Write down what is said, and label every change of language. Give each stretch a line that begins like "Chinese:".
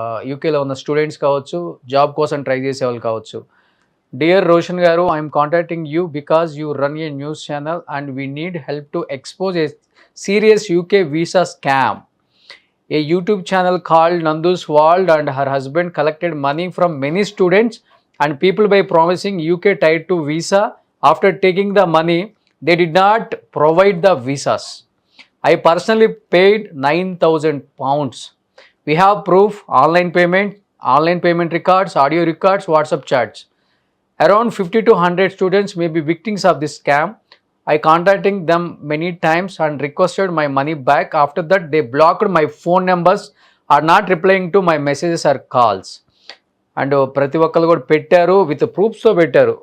Telugu: యూకేలో ఉన్న స్టూడెంట్స్ కావచ్చు, జాబ్ కోసం ట్రై చేసే వాళ్ళు కావచ్చు.
English: Dear Roshan garu, I'm contacting you because you run a news channel and we need help to expose a serious UK visa scam. A YouTube channel called Nandu's World and her husband collected money from many students and people by promising UK Tier 2 visa. After taking the money, they did not provide the visas. I personally paid £9,000. We have proof, online payment records, audio records, WhatsApp chats. Around 50 to 100 students may be victims of this scam. I contacted them many times and requested my money back. After that, they blocked my phone numbers, are not replying to my messages or calls.
Telugu: And ప్రతి ఒక్కరు కూడా పెట్టారు, with ప్రూఫ్స్తో పెట్టారు.